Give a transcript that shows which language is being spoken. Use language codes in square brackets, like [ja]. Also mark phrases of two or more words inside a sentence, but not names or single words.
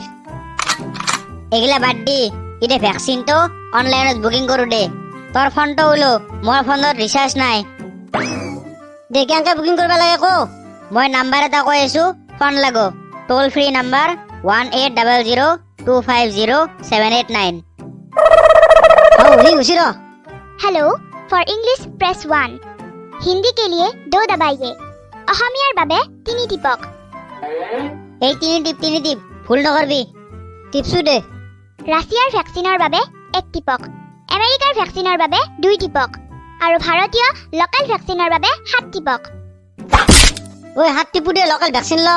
[as] এগুলা বাদ দি এতিয়া ভ্যাকসিনটো অনলাইনত বুকিং কৰো দে তোৰ ফোনটো ওলো মোৰ ফোনত ৰিচাৰ্জ নাই দে কেনেকে বুকিং কৰিব লাগে কো মই নাম্বাৰ এটা কৈ আছো ফোন লাগো [en] toll free number [as] 1800250789 ঘুচি ৰ [en] Hello for English press [hi] 1 हिंदी के लिए 2 दबाइए [as] অসমীয়াৰ বাবে 3 টিপক এই তিনি টিপ ভুল নকৰবি টিপছু দে ৰাছিয়াৰ ভ্যাকচিনৰ বাবে 1 টিপক আমেৰিকাৰ ভ্যাকচিনৰ বাবে 2 টিপক আৰু ভাৰতীয় [en] local vaccineৰ [as] বাবে 7 টিপক ঐ হাত টিপু দে [en] local vaccine [as] লম